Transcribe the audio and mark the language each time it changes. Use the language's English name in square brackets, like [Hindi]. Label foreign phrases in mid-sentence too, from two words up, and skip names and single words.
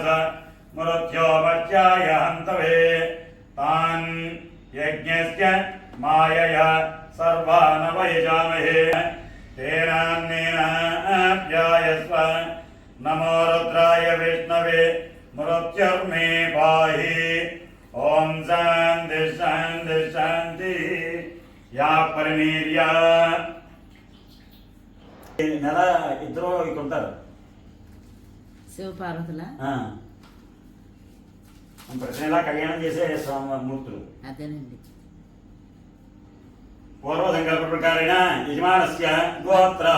[Sanskrit] मृत्योमर्त्याय हन्तवे तान् यज्ञस्य मायया सर्वान् वयजामहे तेनान्नेन ध्यायस्व नमो रुद्राय विष्णवे मृत्युर्मे पाहि ओम शांति शांति शांति या परिमीर्या [Telugu] నెల ఇద్దరు ఇక్కడ ఉంటారు శివ పార్వతుల ప్రతి నెల కళ్యాణం చేసే మూర్తులు అదేనండి. [Sanskrit] పూర్వ సంకల్ప ప్రకారేణ యజమానస్య గోత్రః